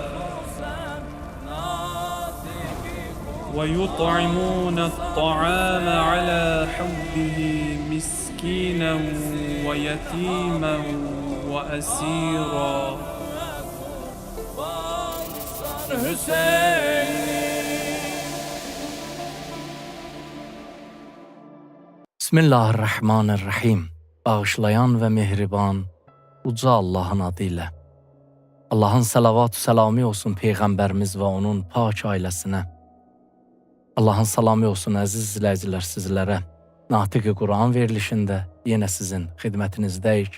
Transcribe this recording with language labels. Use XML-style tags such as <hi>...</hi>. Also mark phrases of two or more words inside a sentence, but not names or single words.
<ar>ويطعمون الطعام على حبه مسكينا ويتيما وأسيرا. بسم الله الرحمن الرحيم.</ar> <az>Bağışlayan və mehriban, uca Allahın adı ilə. Allahın salavat-ı səlamı olsun Peyğəmbərimiz və onun pak ailəsinə. Allahın salamı olsun əziz izləyicilər sizlərə. Natiq-i Quran verilişində yenə sizin xidmətinizdəyik.</az>